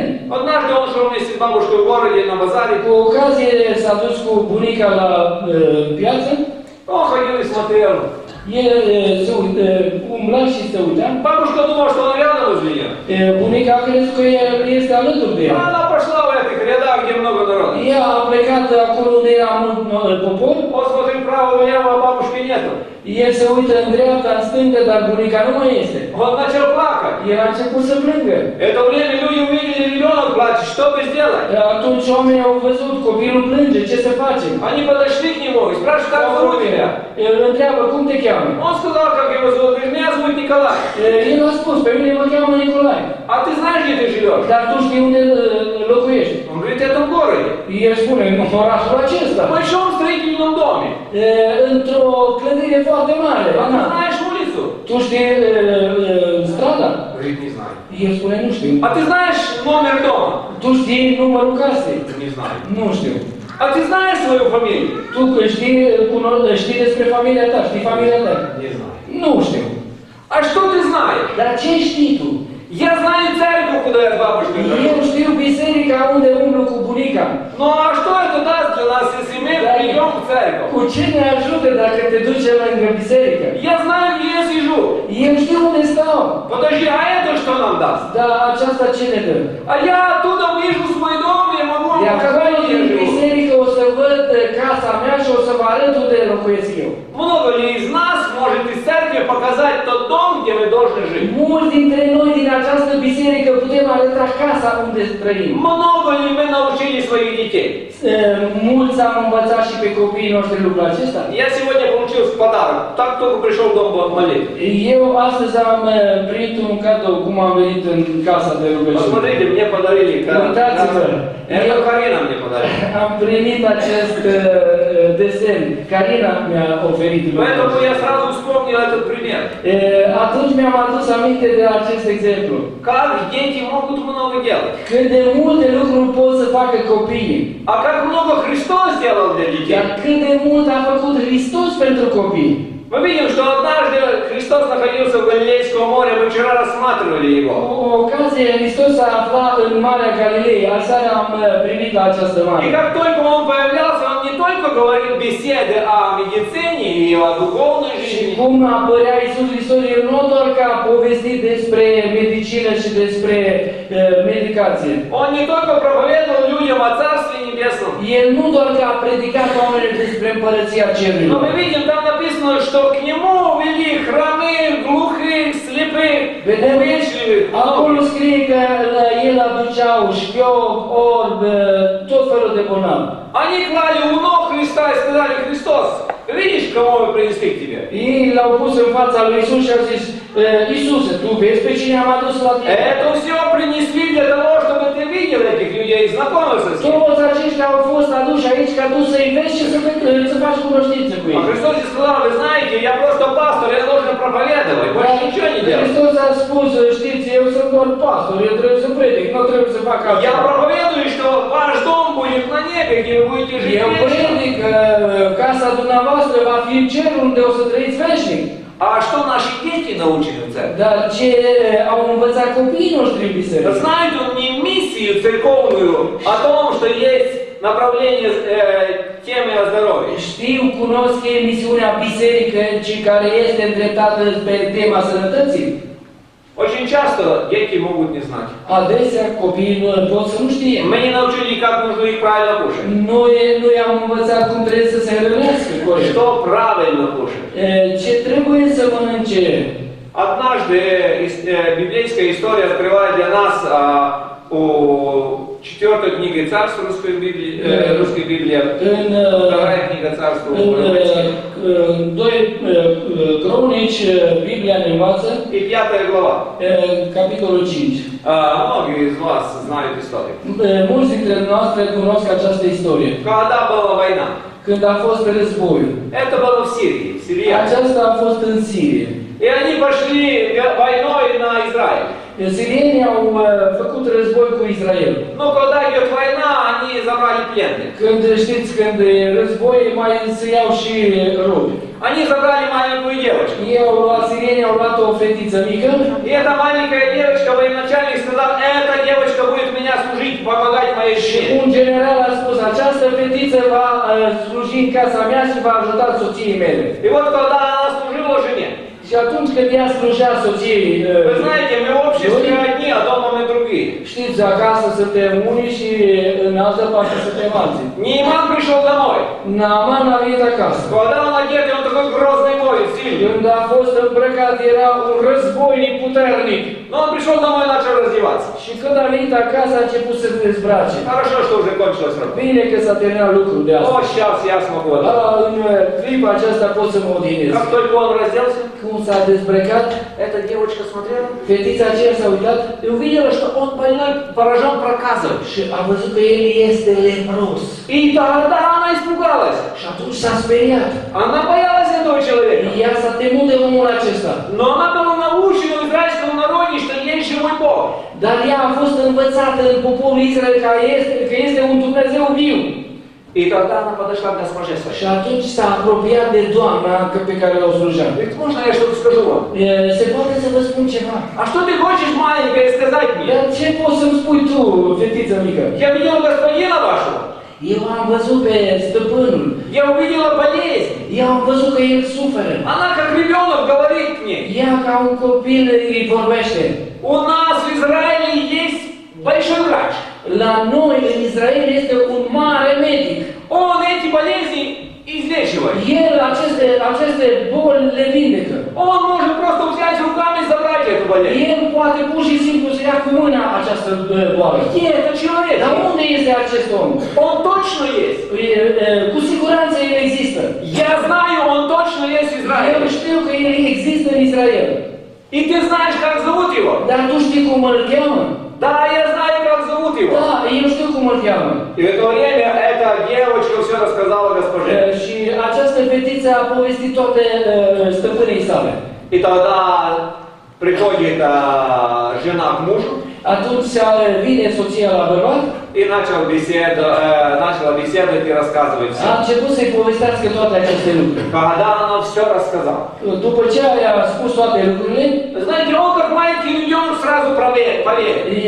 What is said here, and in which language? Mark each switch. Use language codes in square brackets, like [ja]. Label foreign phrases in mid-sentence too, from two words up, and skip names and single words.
[ru] Однажды он шел вместе с бабушкой в городе на базаре. [ro] Cu ocazie s-a dus cu bunica la piață. [ru] Он ходил и смотрел. [ro] El se umbla și se uita. [ru] Бабушка думала, что он рядом возле нее. [ro] Bunica a crezut că el este alături de ea. [ru] Она пошла в этих рядах, где много народа. [ro] Ea a plecat acolo unde era mult popor. [ru] Он смотрит вправо, влево, а бабушки нету. [ro] El se uită în dreapta, în stânga, dar bunica nu mai este. [ru] Он начал плакать. [ro] El a început să plângă. [ru] Это время люди увидели, ребенок плачет, что бы сделать? [ro] Atunci oamenii au văzut, copilul plânge, ce să facem? [ru] Они подошли к нему и спрашивают, как зовут тебя? [ro] El îl întreabă, cum te cheamă? [ru] Он сказал, как его зовут. Говорит, меня зовут Николай. [ro] El a spus, pe mine mă cheamă Nicolae. [ru] А ты знаешь, где ты живешь? [ro] Dar tu știi unde locuiești? [ru] Он говорит, это в городе. [ro] El spune, în orașul acesta. [ru] В большом строительном доме. [ro] Într-o clădire foarte mare. [ru] А ты Ana. знаешь улицу? [ro] Tu știi strada? [ru] Говорит, не знаю. [ro] El spune, nu știu. [ru] А ты знаешь номер дома? [ro] Tu știi numărul casei? [ru] Не знаю. [ro] Nu știu. [ru] А ты знаешь свою фамилию? [ro] Tu știi despre familia ta, știi familia ta? [ru] Не знаю. [ro] Nu știu. [ru] А что ты знаешь? [ro] Dar ce știi tu? [ru] Я знаю церковь, куда я с бабушкой [ro] Eu [ru] хожу. [ro] știu biserica unde umblu cu bunica. [ru] Ну а что это даст для нас, если мы придем в церковь? [ro] Cu ce ne ajută dacă te duci lângă biserică? [ru] Я знаю, где я сижу. [ro] Eu știu unde stau. [ru] Подожди, а это что нам даст? [ro] Dar aceasta ce ne dă? [ru] А я оттуда вижу свой дом, я могу вам [ro] De acolo [ru] показать, где я [ro] din [ru] живу. [ro] biserică o să văd casa mea și o să vă arăt unde locuiesc eu. [ru] Много ли из нас может из церкви показать тот дом, где мы должны жить? [ro] Mulți dintre noi din această biserică putem arăta casa unde trăim. [ru] Много ли мы научили своих детей? [ro] Mulți am învățat și pe copiii noștri lucrul acesta. [ru] Я сегодня получил в подарок, так только пришел в дом молитвы. [ro] Eu astăzi am primit un cadou cum am venit în casa de rugăciune. [ru] Посмотрите, мне подарили. [ro] Uitați-vă, [ru] Это Карина мне подарила. [ro] am primit acest desen. Carina mi-a oferit lucrul [ru] Поэтому [ro] acesta. [ru] я сразу вспомнил этот пример. [ro] Atunci mi-am adus aminte de acest exemplu. [ru] Как дети могут много делать. [ro] Cât de multe lucruri pot să facă copiii. [ru] А как много Христос сделал для детей. [ro] Dar cât de mult a făcut Hristos pentru copii. [ru] Мы видим, что однажды Христос находился в Галилейском море, мы вчера рассматривали его. [ro] Cu ocazie, Hristos a aflat în Marea Galilei. Aseară am privit la această [ru] И [ro] mare. [ru] как только он появлялся, он не только говорил беседы о медицине и о духовной [ro] Și [ru] жизни, [ro] cum apărea Iisus Hristos, El nu doar că a povestit despre medicină și despre medicație. [ru] он не только проповедовал людям о Царстве Небесном, [ro] El nu doar că a predicat oamenilor despre Împărăția [ru] но [ro] Cerurilor. [ru] мы видим, там написано, что к нему вели хромых, глухих, слепых, [ro] Vedem, [ru] увечливых. [ro] acolo scrie că la El aduceau șchioc, orb, tot felul de bolnavi. [ru] Они клали у ног Христа и сказали, Христос, видишь, кого мы принесли к тебе? [ro] Ei l-au pus în fața lui Iisus și au zis, Iisuse, tu vezi pe cine am adus la tine? [ru] Это все принесли для того, чтобы ты видел этих людей и знакомился с ними. [ro] Toți aceștia au fost aduși aici ca tu să-i vezi și să faci cunoștință cu [ru] А [ro] ei. [ru] Христос ей сказал, вы знаете, я просто пастор, я должен проповедовать, больше ничего не делать. [ro] Hristos a spus, știți, eu sunt doar pastor, eu trebuie să predic, nu trebuie să fac [ru] Я [ro] altceva. [ru] проповедую, что ваш дом будет на небе, где вы будете жить [ro] Eu [ru] вечно. [ro] predic că casa dumneavoastră va fi în cer unde o să trăiți veșnic. [ru] А что наши дети научены в церкви? [ro] Dar ce au învățat copiii noștri în biserică? [ru] Знает он не миссию церковную о том, что есть направление темы о здоровье. [ro] Știu, cunosc emisiunea bisericii care este îndreptată pe tema sănătății. [ru] Очень часто дети могут не знать. [ro] Adesea copiii nu pot să nu știe. [ru] Мы не научили, как нужно их правильно кушать. [ro] Noi am învățat cum trebuie să se hrănească corect. [ru] Что правильно кушать. [ro] Ce trebuie să mănânce. [ru] Однажды библейская история открывает для нас 4 книга Царств русской Библии, [ro] În, [ru] 2 книга Царств. [ro] în 2 Cronici, Biblia ne învață, [ru] И 5 глава. [ro] capitolul 5. [ru] Многие из вас знают историю. [ro] Mulți dintre noastre cunosc această istorie. [ru] Когда была война? [ro] Când a fost războiul. [ru] Это было в Сирии, в Сирии. [ro] Aceasta a fost în Sirie. [ru] И они пошли войной на Израиль. [ro] Sirienii au făcut război cu Israel. [ru] Но когда идет война, они забрали пленных. [ro] Când știți, când e război, mai se iau și robi. [ru] Они забрали маленькую девочку. [ro] Ei au luat, sirienii au luat o fetiță mică. [ru] И эта маленькая девочка, военачальник сказал, эта девочка будет меня служить, помогать моей жене. [ro] Un general a spus, această fetiță va sluji în casa mea și va ajuta soției mele. [ru] И вот когда она служила жене, [ro] Și atunci când ea slujea soției, [ru] вы знаете, мы в обществе одни, а дома мы другие. [ro] știți, acasă suntem unii și în altă parte suntem alții. [ru] Нейман пришел домой. [ro] Naaman a venit acasă. [ru] Когда он одет, он такой грозный воин, сильный. [ro] Când a fost îmbrăcat, era un războinic puternic. [ru] Но он пришел домой и начал раздеваться. [ro] Și când a venit acasă, a început să se dezbrace. [ru] Хорошо, что уже кончилась работа. [ro] Bine că s-a terminat lucrul de [ru] О, [ro] asta. [ru] сейчас я смогу отдохнуть. [ro] În clipa aceasta pot să mă odihnesc. [ru] Как только он разделся, [ro] Cum s-a dezbrăcat, [ru] эта девочка смотрела [ro] fetița aceea s-a uitat [ru] и увидела, что он больной, поражен проказом. [ro] și a văzut că el este lepros. [ru] И тогда она испугалась. [ro] Și atunci s-a speriat. [ru] Она боялась этого человека. [ro] Ea s-a temut de omul acesta. [ru] Но она была научена в израильском народе, что есть живой Бог. [ro] Dar ea a fost învățată în poporul Israel că este un Dumnezeu viu. [ru] И тогда она подошла к госпоже своей. [ro] Și atunci s-a apropiat de doamna pe care o slujea. [ru] Говорит, можно я что-то скажу вам? [ro] Se poate să vă spun ceva. [ru] А что ты хочешь, маленькая, сказать мне? [ro] Dar ce poți să-mi spui tu, fetiță mică? [ru] Я видел господина вашего. [ro] Eu am văzut pe stăpânul. [ru] Я увидела болезнь. [ro] Eu am văzut că el suferă. [ru] Она как ребенок говорит мне. [ro] Ea ca un copil îi vorbește. [ru] У нас в Израиле есть большой врач. [ro] La noi, în Israel, este un mare medic. [ru] Он эти болезни излечивает. [ro] El aceste boli le vindecă. [ru] Он может просто взять руками и забрать эту болезнь. [ro] El poate pur și simplu să ia cu mâna această boală. [ru] Где этот человек? [ro] Dar unde este acest om? [ru] Он точно есть. [ro] Cu siguranță el există. [ru] Я знаю, он точно есть в [ro] Eu [ru] Израиле. [ro] știu că el există în Israel. [ru] И ты знаешь, как зовут его? [ro] Dar tu știi cum îl cheamă? [ru] Да, я знаю, как зовут его. [ro] Da, eu știu cum îl cheamă. [ru] И в это время эта девочка все рассказала госпоже. [ro] Și această fetiță a povestit toate stăpânei sale. [ru] И тогда приходит жена к мужу [ro] Atunci vine soția la bărbat, [ru] и начала беседовать и рассказывать [ro] a [ru] все. [ro] început să-i povestească toate aceste lucruri. [ru] Когда она все рассказала. [ro] După ce a spus toate lucrurile, [ru] Знаете, он как маленький ребенок сразу поверил.